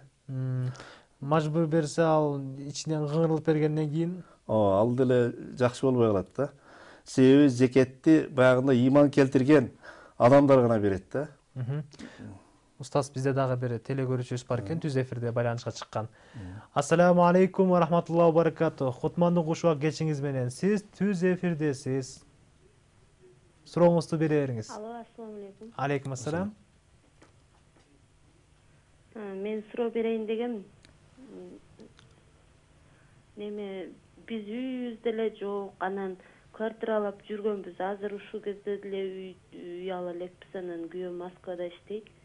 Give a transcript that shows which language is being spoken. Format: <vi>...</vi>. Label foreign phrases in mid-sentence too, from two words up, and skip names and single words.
<ky>Мажбур берсе, ал ичинен кыңырылып бергенден кийин ал деле жакшы болбой калат да. Себеби закетти баягындай иман келтирген адамдар гана берет да. Устаз, бизде дагы бир телекөрүүчүбүз бар экен, түз эфирде байланышка чыккан.</ky> <ar>السلام عليكم ورحمة الله وبركاته.</ar> <ky>Кутмандын кушуак кечиңиз менен. Сиз түз эфирдесиз. Сурооңузду бере бериңиз. Алло,</ky> <ar>السلام عليكم. عليكم السلام.</ar> <ky>Мен суроо берейин дегем. Неме биз үйүбүздө эле жок, анан квартиралап жүргөнбүз. Азыр ушул кезде деле үй ала элекпиз, анан күйөөм Москвада иштейт.</ky>